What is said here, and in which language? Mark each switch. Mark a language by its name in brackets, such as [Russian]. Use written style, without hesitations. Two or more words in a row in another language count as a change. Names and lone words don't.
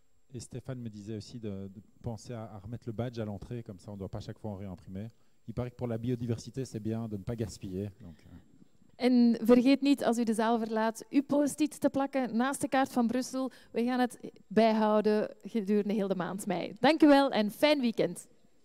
[French] Et Stéphane me disait aussi de penser à remettre le badge à l'entrée, comme ça on ne doit pas chaque fois en réimprimer. Il paraît que pour la biodiversité, c'est bien de ne pas gaspiller. Donc, [Dutch] En vergeet niet, als u de zaal verlaat, uw post-it te plakken naast de kaart van Brussel. We gaan het bijhouden gedurende heel de maand mei. Dank u wel en fijn weekend.